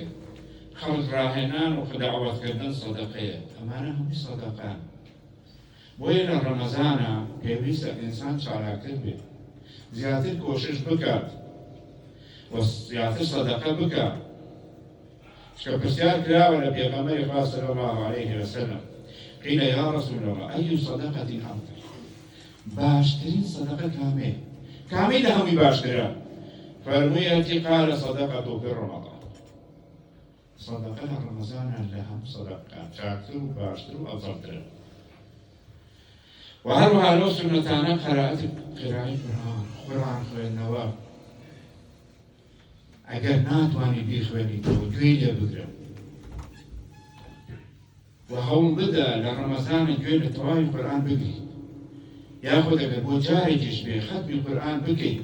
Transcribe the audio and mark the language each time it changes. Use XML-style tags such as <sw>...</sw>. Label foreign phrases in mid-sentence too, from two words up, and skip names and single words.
<ckb>خەڵک ڕاهێنان و دەعوەتکردن سەدەقەیە. ئەمانە هەمووی سەدەقان. بۆیە لە ڕەمەزانە پێویستە ئینسان چالاکتر بێت، زیاتر کۆشش بکات و زیاتر سەدەقە بکات. چکە پرسیار کراوە لە پێغەمبەری خوا</ckb> <ar>صلی الله علیه وسلم قیل یا رسول الله أي صدقة أفضل؟</ar> <ckb>باشترین سەدەقە کامەیە؟ کامەی لە هەمووی باشترە؟ فەرموویەتی</ckb> <ar>قال صدقة في رمضان صدقة</ar> <ckb>لە ڕەمەزانە لە هەم صدقەکان چاکتر و باشتر و ئەفضەلترە. و هەروەها لەو سونەتانە قراءەی قورئان خوێندنەوە ئەگەر ناتوانی بیخوێنیتەوە گوێی لێ بگرە و هەوڵ بدە لە ڕەمەزانە گوێ لە تەواوی قورئان بگریت، یاخود ئەگەر بۆ جارێکیش بێ خەتمی قورئان بکەیت.</ckb>